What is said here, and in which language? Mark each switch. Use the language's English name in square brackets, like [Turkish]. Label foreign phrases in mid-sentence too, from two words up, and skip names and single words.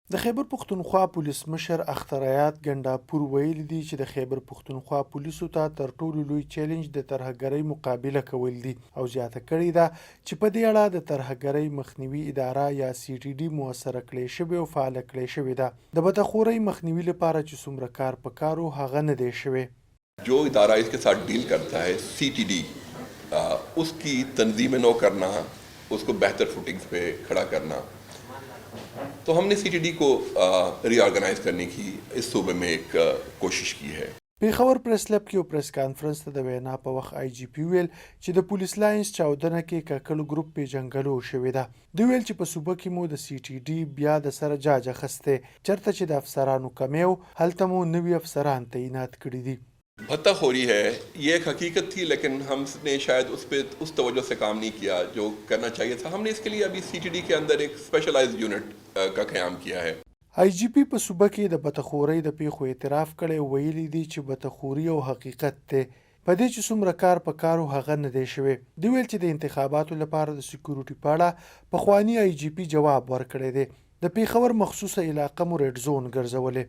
[Pashto] د خیبر پښتونخوا پولیس مشر اختریات ګنډاپور ویلي دي چې د خیبر پښتونخوا پولیسو ته تر ټولو لوی چیلنج د ترهګرۍ مقابله کول دي او زیاته کړې ده چې په دې اړه د ترهګرۍ مخنیوي اداره یا CTD موثره کړې شوې او فعاله کړې شوې ده د بدخورۍ مخنیوي لپاره چې څومره کار پکار و هغه نه دی شوی. [Urdu] جو ادارہ اس کے ساتھ ڈیل کرتا ہے CTD اس کی تنظیم نو کرنا، اس کو بہتر فٹنگز پہ کھڑا کرنا، تو ہم نے CTD کو ری آرگنائز کرنے کی اس صوبے میں ایک کوشش کی ہے. [Pashto] پیښور پریس کلب کې یو پریس کانفرنس ته د وینا په وخت IGP ویل چې د پولیس لاینز چاودنه کې کاکل ګروپ پیژنګلو شوې ده. دوی ویل چې په صوبه کې مو د CTD بیا د سره جاج اخسته چرته چې د افسرانو کمی او هلته مو نوي افسران تعینات کړي دي. [Urdu] بھتہ خوری ہے، یہ ایک حقیقت تھی، لیکن ہم نے شاید اس توجہ سے کام نہیں کیا جو کرنا چاہیے تھا. ہم نے اس کے لیے ابھی CTD کے اندر ایک [English] specialized unit [Urdu] کا قیام کیا ہے. [Pashto] IGP په صوبه کې د بدخورۍ د پیښو اعتراف کړی ویلي دي چې بدخوري او حقیقت ته په دې چې څومره کار په کارو هغه نه دی شوی. دی ویل چې د انتخاباتو لپاره د سکیورټي په اړه پخوانی IGP جواب ورکړی دی. د پیښور مخصوصه علاقه مو ریډ زون ګرځولې.